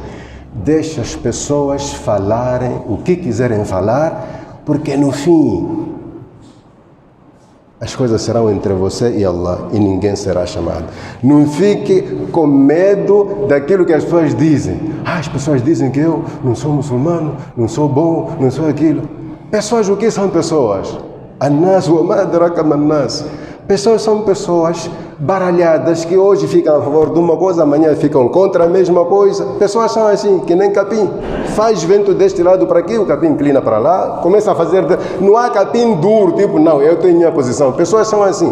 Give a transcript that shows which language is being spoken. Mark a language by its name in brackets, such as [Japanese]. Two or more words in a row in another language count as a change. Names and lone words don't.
[Portuguese] Deixa as pessoas falarem o que quiserem falar, porque no fim as coisas serão entre você e Allah e ninguém será chamado. Não fique com medo daquilo que as pessoas dizem. As pessoas dizem que eu não sou muçulmano, não sou bom, não sou aquilo. Pessoas, o que são pessoas? [Arabic] الناس وما أدراك من الناس. [Portuguese] Pessoas são pessoas baralhadas que hoje ficam a favor de uma coisa, amanhã ficam contra a mesma coisa. Pessoas são assim, que nem capim. Faz vento deste lado para aqui, o capim inclina para lá, começa a fazer... Não há capim duro, tipo, não, eu tenho minha posição. Pessoas são assim.